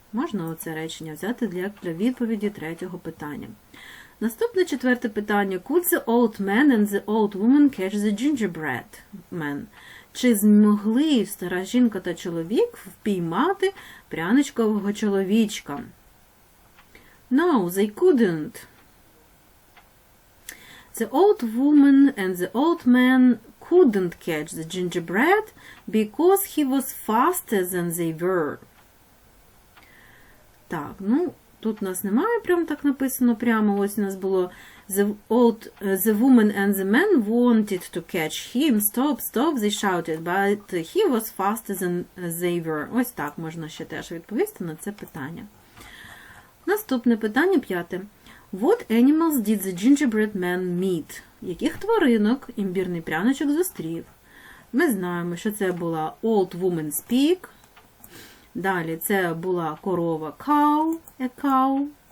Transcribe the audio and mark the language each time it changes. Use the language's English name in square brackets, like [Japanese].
[Ukrainian] Можна оце речення взяти для відповіді третього питання. Наступне четверте питання. [English] Could the old man and the old woman catch the gingerbread man? [Ukrainian] Чи змогли стара жінка та чоловік впіймати пряничкового чоловічка? [English] No, they couldn't. The old woman and the old man couldn't catch the gingerbread because he was faster than they were. [Ukrainian] Так, ну, тут у нас немає прям так написано прямо. Ось у нас було [English] the woman and the man wanted to catch him. Stop, stop, they shouted, but he was faster than they were. [Ukrainian] Ось так можна ще теж відповісти на це питання. Наступне питання 5. [English] What animals did the gingerbread man meet? [Ukrainian] Яких тваринок імбірний пряничок зустрів? Ми знаємо, що це була [English] Old Woman's Pig. [Ukrainian] Далі це була корова cow, [English] a cow.